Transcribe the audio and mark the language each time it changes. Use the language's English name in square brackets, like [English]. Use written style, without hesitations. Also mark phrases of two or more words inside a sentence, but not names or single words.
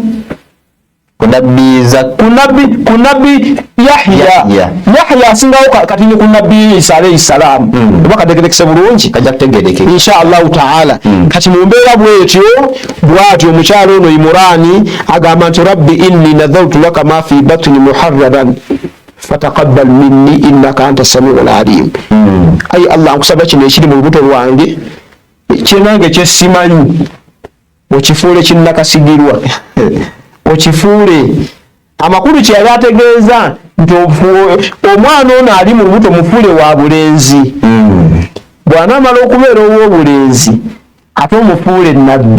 [Ganda] Ku nabbi Yahya. Yahya asingawo kati ne ku nabbi Isa alayhi salaam. Oba kategerekese bulungi kajja kutegereke [Arabic] إن شاء الله تعالى. [Ganda] Kati mu mbeera bw'atyo omukyalo ono Imurani agamba nti [Arabic] رب إني نذرت لك ما في بطني محررا فتقبل مني إنك أنت السميع العليم. [Ganda] Ayi Allah nkusaba kino ekiri mu lubuto lwange kyenange kyesimanyi okifuule kinnakasigirwa okifuule. Amakulu kyeyali ategeeza nti omwana ono ali mu lubuto mufuule wa bulenzi. Bw'anaamala okubeera ow'obulenzi ate omufuule nabbi.